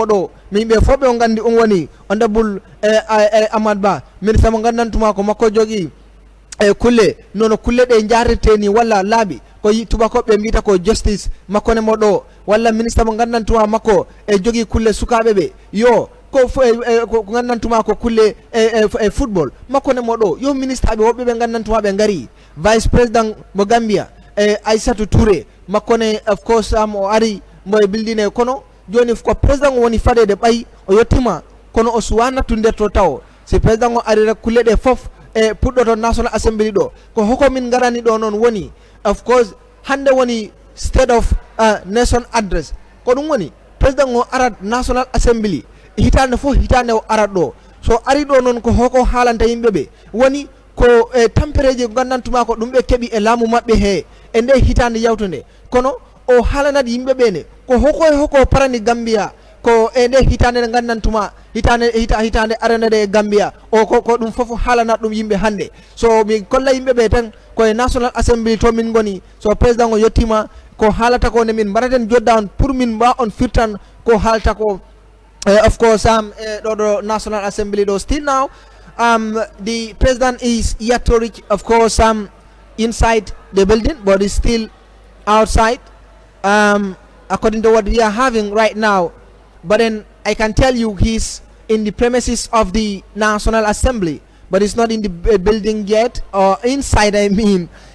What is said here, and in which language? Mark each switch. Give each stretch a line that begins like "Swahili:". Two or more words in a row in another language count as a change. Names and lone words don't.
Fula: moɗo min ɓe fof ɓe o gandi woni honorable Amad Ba ministre mo gandantuma ko makko jogui kulle nono kulle ɗe jarirte ni walla laaɓi ko tubakoɓe mbiyata ko justice makko ne moɗo walla ministre mo gandantuma makko jogui kulle sukaɓe ɓe yo ko gandantuma ko kulle football makko ne moɗo yo ministre ɓe woɓɓe ɓe gandantuma ɓe gari
French: vice président
Fula: mo Gambia Aissatou Touré makko ne
English: of course
Fula: o ari mo e bildine kono joni ko président o woni fadede ɓayi o yettima kono o suwana nder to taw si président o ari rek kulle ɗe fof puɗɗoto
English: national assembly
Fula: ɗo ko hoko min garani ɗo noon woni
English: of course
Fula: hande woni
English: state of nation address
Fula: ko ɗum woni président o arat
English: national assembly
Fula: hitande fof hitande o arat ɗo so ari ɗo noon ko hoko haalanta yimɓeɓe woni ko tampereji gandantuma ko ɗum ɓe keeɓi e laamu maɓɓe he e nde hitande yawtude kono o haalanat yimɓeɓe ne ko hoko parani Gambia ko e nde hitande nde gandantuma hitande aranade e Gambia o ko ɗum foof haalanat ɗum yimɓe hande so mi kolla yimɓeɓe tan koye
English: national assembly
Fula: to min goni so président o yettima ko haalata ko ne min mbaɗaten jodda on pour min mba on firtan ko haalta ko
English: of course
Fula: ɗo
English: national assembly
Fula: ɗo
English: still now the president is yet to reach of course inside the building but is still outside according to what we are having right now, but then I can tell you he's in the premises of the National Assembly, but it's not in the building yet, or inside I mean.